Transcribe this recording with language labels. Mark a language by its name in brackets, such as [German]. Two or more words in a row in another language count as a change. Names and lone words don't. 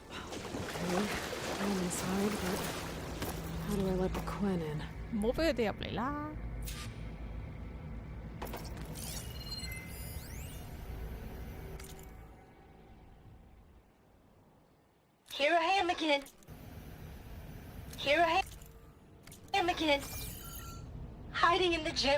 [English] Okay, I'm inside, but how do I let the Quinn in? [Cantonese] 唔好俾佢哋入嚟啦。 [English] Here I am again. Here I am again. Hiding in the gym.